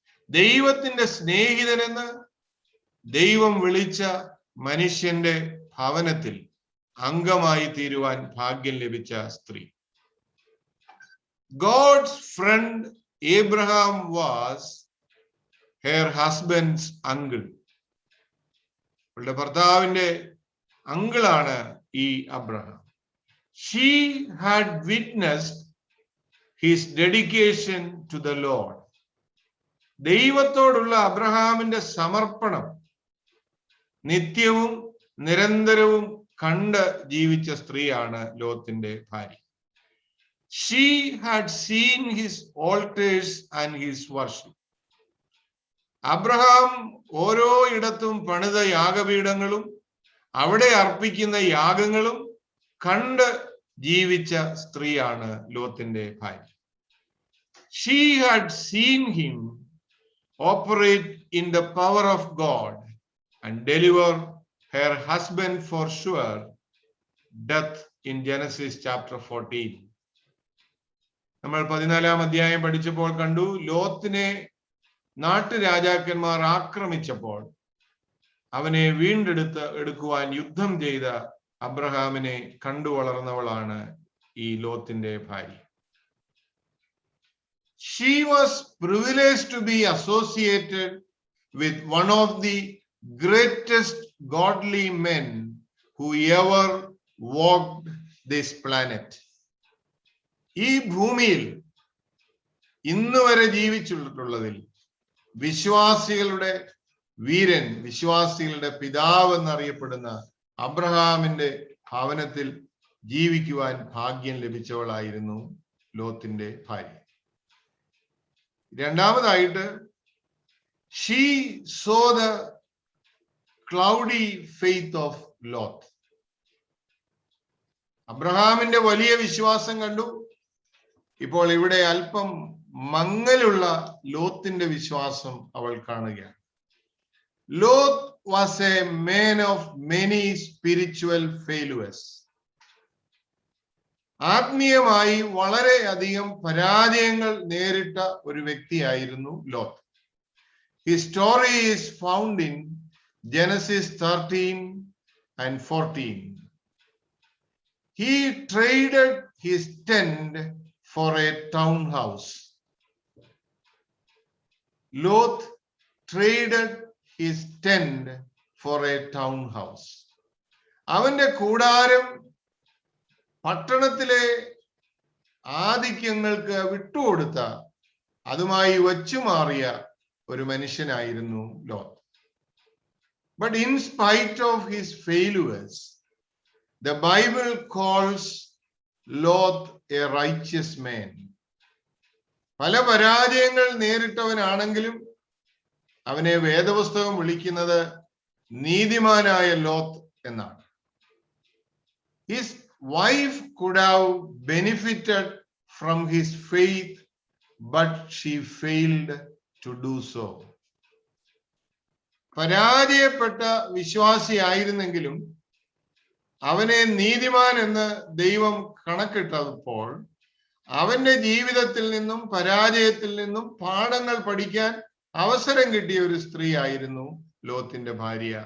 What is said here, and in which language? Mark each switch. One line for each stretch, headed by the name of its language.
Malayalam: ദൈവത്തിന്റെ സ്നേഹിതനെന്ന് ദൈവം വിളിച്ച മനുഷ്യന്റെ ഭവനത്തിൽ അംഗമായി തീരുവാൻ ഭാഗ്യം ലഭിച്ച സ്ത്രീ.
English: God's friend Abraham was her husband's uncle.
Malayalam: അവളുടെ ഭർത്താവിന്റെ അങ്കിളാണ് ഈ Abraham.
English: She had witnessed his dedication to the Lord.
Malayalam: ദൈവത്തോടുള്ള അബ്രഹാമിന്റെ സമർപ്പണം നിത്യവും നിരന്തരവും കണ്ട് ജീവിച്ച സ്ത്രീയാണ് ലോത്തിന്റെ ഭാര്യ.
English: She had seen his altars and his worship.
Malayalam: Abraham ഓരോ ഇടത്തും പണിത യാഗപീഠങ്ങളും അവിടെ അർപ്പിക്കുന്ന യാഗങ്ങളും കണ്ട് ജീവിച്ച സ്ത്രീയാണ് ലോത്തിന്റെ ഭാര്യ.
English: She had seen him operate in the power of God and deliver her husband for sure death in Genesis chapter 14.
Malayalam: നമ്മൾ 14-ാം അധ്യായം പഠിച്ചപ്പോൾ കണ്ടു, ലോത്തിനെ നാട്ടുരാജാക്കന്മാർ ആക്രമിച്ചപ്പോൾ അവനെ വീണ്ടെടുക്കുവാൻ യുദ്ധം ചെയ്ത അബ്രഹാമിനെ കണ്ടു വളർന്നവളാണ് ഈ ലോത്തിന്റെ ഭാര്യ.
English: She was privileged to be associated with one of the greatest godly men who ever walked this planet.
Malayalam: ഈ ഭൂമിയിൽ ഇന്ന് വരെ ജീവിച്ചിട്ടുള്ളതിൽ വിശ്വാസികളുടെ വീരൻ, വിശ്വാസികളുടെ പിതാവ് എന്നറിയപ്പെടുന്ന അബ്രഹാമിന്റെ ഭവനത്തിൽ ജീവിക്കുവാൻ ഭാഗ്യം ലഭിച്ചവളായിരുന്നു ലോത്തിന്റെ ഭാര്യ. രണ്ടാമതായിട്ട്,
English: she saw the cloudy faith of Lot.
Malayalam: അബ്രഹാമിന്റെ വലിയ വിശ്വാസം കണ്ടു. ഇപ്പോൾ ഇവിടെ അല്പം മങ്ങലുള്ള ലോത്തിന്റെ വിശ്വാസം അവൾ കാണുകയാണ്.
English: Lot was a man of many spiritual failures.
Malayalam: ആത്മീയമായി വളരെയധികം പരാജയങ്ങൾ നേരിട്ട ഒരു വ്യക്തിയായിരുന്നു Lot.
English: His story is found in Genesis 13 and 14. He traded his tent for a townhouse. Lot traded his tent for a townhouse.
Malayalam: അവന്റെ കൂടാരം പട്ടണത്തിലെ ആധിക്യങ്ങൾക്ക് വിട്ടുകൊടുത്ത, അതുമായി വച്ചുമാറിയ ഒരു മനുഷ്യനായിരുന്നു Lot.
English: But in spite of his failures, the Bible calls Lot a righteous man.
Malayalam: പല പരാജയങ്ങൾ നേരിട്ടവനാണെങ്കിലും അവനെ വേദപുസ്തകം വിളിക്കുന്നത് നീതിമാനായ ലോത്ത് എന്നാണ്.
English: His wife could have benefited from his faith, but she failed to do so.
Malayalam: പരാജയപ്പെട്ട വിശ്വാസിയായിരുന്നെങ്കിലും അവനെ നീതിമാൻ എന്ന് ദൈവം കണക്കിട്ടപ്പോൾ അവന്റെ ജീവിതത്തിൽ നിന്നും പരാജയത്തിൽ നിന്നും പാഠങ്ങൾ പഠിക്കാൻ അവസരം കിട്ടിയ ഒരു സ്ത്രീ ആയിരുന്നു ലോത്തിന്റെ ഭാര്യ.